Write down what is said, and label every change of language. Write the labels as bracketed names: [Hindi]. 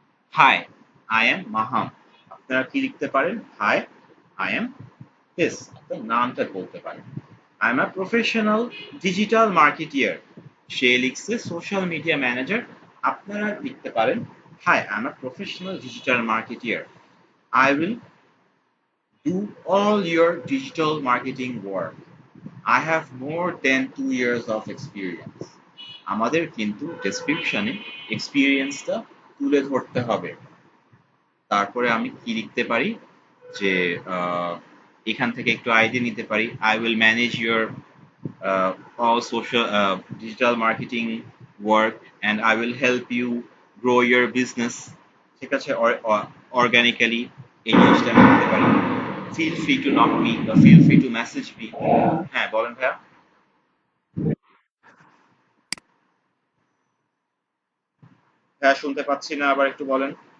[English] Hi, I am Maham. [Bangla] আপনারা কি লিখতে পারেন? [English] Hi, I am this. [Bangla] আপনার নামটা বলতে পারেন। [English] I am a professional digital marketer. [Bangla] সে লিখছে সোশ্যাল মিডিয়া ম্যানেজার। আপনারা লিখতে পারেন, [English] Hi, I am a professional digital marketer. I will do all your digital marketing work. I have more than 2 years of experience. [Bangla] আমাদের কিন্তু ডেসক্রিপশনে এক্সপিরিয়েন্সটা তুলে ধরতে হবে। তারপরে আমি কি লিখতে পারি যে এখান থেকে একটু আইডিয়া নিতে পারি। [English] I will manage your all social digital marketing work and I will help you grow your business, [Bangla] ঠিক আছে? অর্গানিক্যালি এই জিনিসটা আমি করতে পারি। [English] Feel free to knock me বা feel free to message me. [Bangla] হ্যাঁ, বলেন ভাইয়া। হ্যাঁ, শুনতে পাচ্ছি না, আবার একটু বলেন।